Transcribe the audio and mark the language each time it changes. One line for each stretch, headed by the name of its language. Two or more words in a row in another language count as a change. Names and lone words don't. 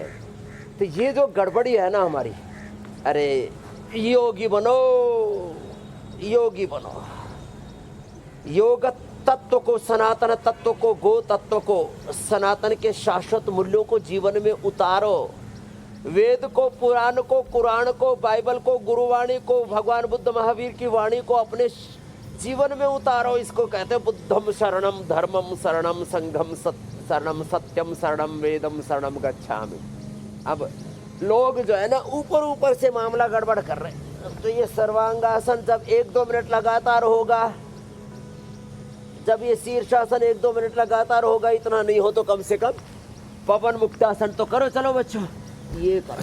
Hindi: तो ये जो गड़बड़ी है ना हमारी, अरे योगी बनो, योगी बनो, योग तत्व को, सनातन तत्व को, गो तत्व को, सनातन के शाश्वत मूल्यों को जीवन में उतारो, वेद को, पुराण को, कुरान को, बाइबल को, गुरुवाणी को, भगवान बुद्ध महावीर की वाणी को अपने जीवन में उतारो। इसको कहते हैं
Pali: बुद्धम शरणम, धर्मम शरणम, संघम शरणम, सत्यम शरणम, वेदम शरणम गच्छामि।
Hindi: अब लोग जो है ना ऊपर ऊपर से मामला गड़बड़ कर रहे हैं। तो ये सर्वांगासन जब 1-2 मिनट लगातार होगा, जब ये शीर्षासन 1-2 मिनट लगातार होगा, इतना नहीं हो तो कम से कम पवन मुक्तासन तो करो। चलो बच्चों ये करो।